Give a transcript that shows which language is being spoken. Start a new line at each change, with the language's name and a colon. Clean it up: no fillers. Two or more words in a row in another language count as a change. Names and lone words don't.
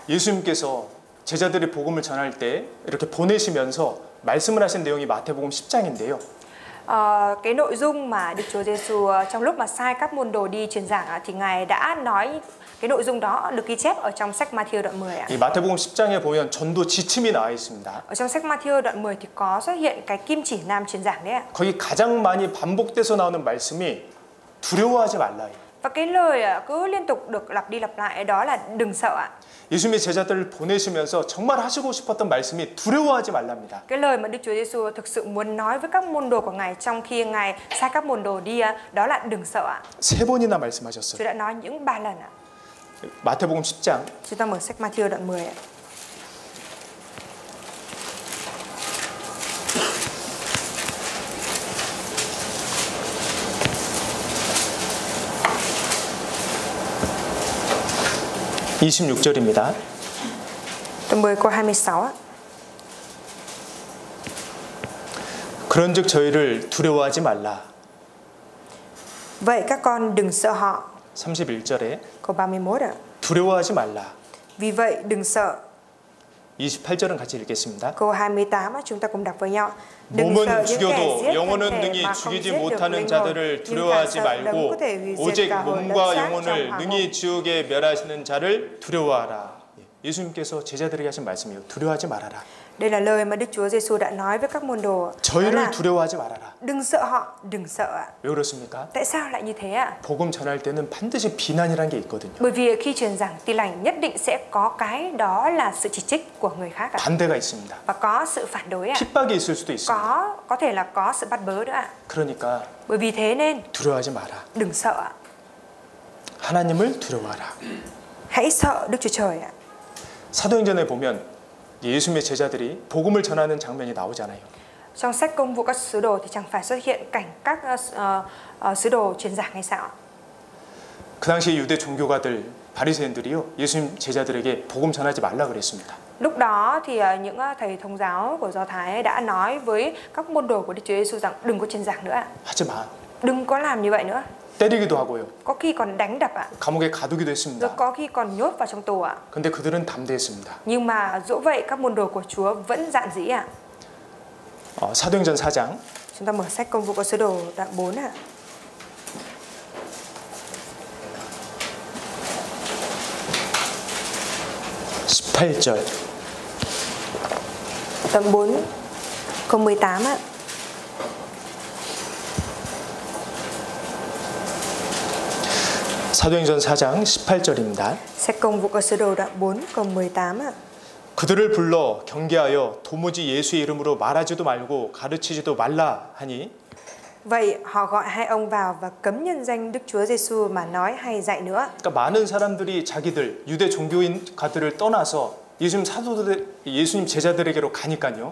Korean: 예수님께서 제자들이 복음을 전할 때 이렇게 보내시면서 말씀을 하신 내용이 마태복음 10장인데요.
Vietnamese: Cái nội dung mà Đức Chúa Giêsu trong lúc mà sai các môn đồ đi truyền giảng thì Ngài đã nói cái nội dung đó được ghi chép ở trong sách Ma-thi-ơ đoạn 10 ạ.
Korean: 이 마태복음 10장에 보면 전도 지침이 나와 있습니다.
Vietnamese: Ở trong sách Ma-thi-ơ đoạn 10 thì có xuất hiện cái kim chỉ nam truyền giảng đấy ạ.
Korean: 거기 가장 많이 반복돼서 나오는 말씀이 두려워하지 말라요.
Vietnamese: Và cái lời cứ liên tục được lặp đi lặp lại đó là đừng sợ ạ.
Korean: 예수님이 제자들을 보내시면서 정말 하시고 싶었던 말씀이 두려워하지 말랍니다.
Vietnamese: Cái lời mà Đức Chúa Giêsu thực sự muốn nói với các môn đồ của Ngài trong khi Ngài sai các môn đồ đi đó là đừng sợ ạ.
Korean: 세 번이나 말씀하셨어요.
Vietnamese: Chúa đã nói những 3 lần ạ.
Korean: 마태복음 10장
Vietnamese: Chúng ta mở sách Ma-thi-ơ đoạn 10 ạ.
Korean: (26절입니다)
Vietnamese: Đoạn 10 câu 26 ạ.
Korean: 그런즉 저희를 두려워하지 말라.
Vietnamese: Vậy các con đừng sợ họ.
Korean: 31절에
Vietnamese: Câu 31 ạ.
Korean: 두려워하지 말라.
Vietnamese: Vì vậy đừng sợ.
Korean: 28절은 같이 읽겠습니다.
Vietnamese: Câu 28 chúng ta cùng đọc với nhau. Đừng sợ
Korean: 몸은
Vietnamese: những kẻ
Korean: 죽여도
Vietnamese: giết
Korean: 영혼은
Vietnamese: thân thể
Korean: 능히
Vietnamese: mà không
Korean: 죽이지
Vietnamese: giết được
Korean: 못하는
Vietnamese: linh hồn,
Korean: 자들을
Vietnamese: nhưng
Korean: 두려워하지
Vietnamese: càng sợ đấng
Korean: 말고
Vietnamese: có thể hủy diệt
Korean: 오직
Vietnamese: cả hồn lẫn
Korean: 몸과
Vietnamese: xác trong
Korean: 영혼을
Vietnamese: hỏa
Korean: 능히 지옥에 멸하시는 자를 두려워하라. 예수님께서 제자들에게 하신 말씀이에요. 두려워하지 말아라.
Vietnamese: Đây là lời mà Đức Chúa Giêsu đã nói với các môn đồ. Đó
Korean: 저희를
Vietnamese: là
Korean: 두려워하지 말아라.
Vietnamese: đừng sợ họ, đừng sợ ạ.
Korean: 왜 그렇습니까?
Vietnamese: Tại sao lại như thế ạ?
Korean: 복음 전할 때는 반드시 비난이라는 게 있거든요.
Vietnamese: Bởi vì khi truyền giảng Tin lành nhất định sẽ có cái đó là sự chỉ trích của người khác ạ.
Korean: 반대가 있습니다.
Vietnamese: Và có sự phản đối ạ.
Korean: 핍박이 있을 수도 있습니다.
Vietnamese: Có thể là có sự bắt bớ nữa ạ.
Korean: 그러니까
Vietnamese: Bởi vì thế nên
Korean: 두려워하지 마라.
Vietnamese: đừng sợ ạ.
Korean: 하나님을 두려워하라.
Vietnamese: Hãy sợ Đức Chúa Trời ạ.
Korean: 사도행전에 보면 예수님의 제자들이 복음을 전하는 장면이 나오잖아요.
Vietnamese: Trong sách Công vụ các sứ đồ thì chẳng phải xuất hiện cảnh các sứ đồ truyền giảng hay sao ạ?
Korean: 그 당시에 유대 종교가들 바리새인들이요 예수님 제자들에게 복음 전하지 말라 그랬습니다.
Vietnamese: Lúc đó thì những thầy thông giáo của Do Thái đã nói với các môn đồ của Đức Chúa Giêsu rằng đừng có truyền giảng nữa ạ.
Korean: 하지 마.
Vietnamese: Đừng có làm như vậy nữa.
Korean: 때리기도 하고요.
Vietnamese: Có khi còn đánh đập ạ.
Korean: 감옥에 가두기도
Vietnamese: Rồi
Korean: 했습니다.
Vietnamese: có khi còn nhốt vào trong tù ạ.
Korean: 근데 그들은 담대했습니다.
Vietnamese: Nhưng mà dẫu vậy các môn đồ của Chúa vẫn dạn dĩ ạ.
Korean: 사도행전 4장
Vietnamese: Chúng ta mở sách Công vụ các sứ đồ đoạn 4 ạ.
Korean: (18절)
Vietnamese: Đoạn 4 câu 18 ạ.
Korean: 사도행전 4장 18절입니다.
Vietnamese: Sách Công vụ các sứ đồ đoạn 4 câu 18 ạ.
Korean: 그들을 불러 경계하여 도무지 예수의 이름으로 말하지도 말고 가르치지도 말라 하니
Vietnamese: Vậy họ gọi hai ông vào và cấm nhân danh Đức Chúa Giêsu mà nói hay dạy nữa.
Korean: 그러니까 많은 사람들이 자기들 유대 종교인가들을 떠나서 예수님 제자들에게로 가니까요.